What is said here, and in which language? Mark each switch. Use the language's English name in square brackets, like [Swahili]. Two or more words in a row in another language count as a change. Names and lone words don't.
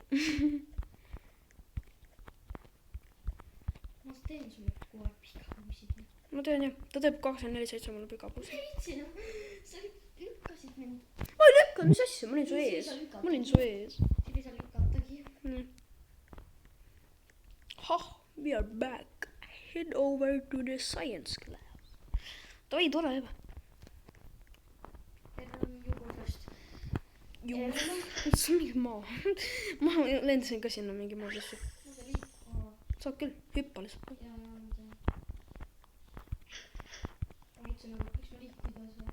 [Estonian] Ma teen sulle kogu aeg pikapuusid. Ma tean jah, ta teeb 24/7 mulle pikapuusid. Sa lükkasid mind. Ma ei lükka, mis asja, ma olin su ees. Ma olin su ees. Siin ei saa lükatagi. [English] We are back. Head over to the science class. [Estonian] Davai, tore juba. Teil on juba juus. see on mingi maa. ma lendasin ka sinna mingi maa sisse. Ma see liikuma. saad küll, hüppa lihtsalt. Jaa, ma tean. Ma mõtlesin nagu, miks ma liikuda ei saa.